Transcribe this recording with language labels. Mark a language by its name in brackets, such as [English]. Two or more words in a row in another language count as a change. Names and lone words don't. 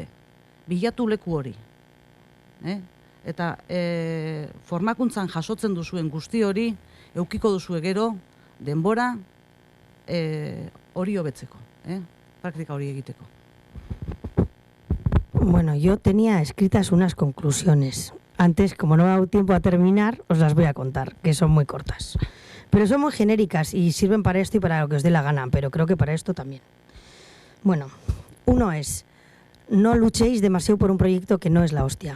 [Basque] Bilatu leku hori. Eta formakuntzan jasotzen duzuen guzti hori, eukiko duzue gero, denbora hori hobetzeko. Praktika hori egiteko. [Spanish] Bueno, yo tenía escritas unas conclusiones. Antes, como no me ha dado tiempo a terminar, os las voy a contar, que son muy cortas. Pero son muy genéricas y sirven para esto y para lo que os dé la gana, pero creo que para esto también. Bueno, uno es, no luchéis demasiado por un proyecto que no es la hostia.